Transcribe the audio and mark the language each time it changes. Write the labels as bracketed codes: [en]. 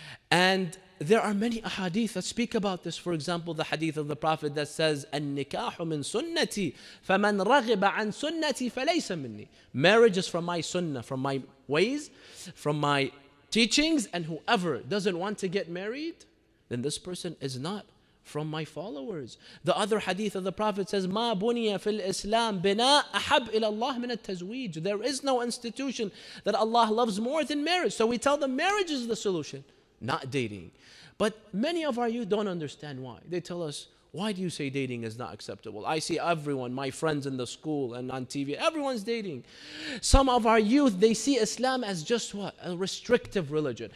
[en] And there are many ahadith that speak about this. For example, the hadith of the Prophet that says, [ar] النِّكَاحُ مِن سُنَّتِي فَمَنْ رَغِبَ عَنْ سُنَّتِي فَلَيْسَ مِنِّي. [en] Marriage is from my sunnah, from my ways, from my teachings, and whoever doesn't want to get married, then this person is not from my followers. The other hadith of the Prophet says, [ar] مَا بُنِيَ فِي الْإِسْلَامِ بِنَاءَ أَحَبْ إِلَى اللَّهِ مِنَ التَّزْوِيجِ. [en] There is no institution that Allah loves more than marriage. So we tell them marriage is the solution, not dating. But many of our youth don't understand why. They tell us, why do you say dating is not acceptable? I see everyone, my friends in the school and on TV, everyone's dating. Some of our youth, they see Islam as just what? A restrictive religion.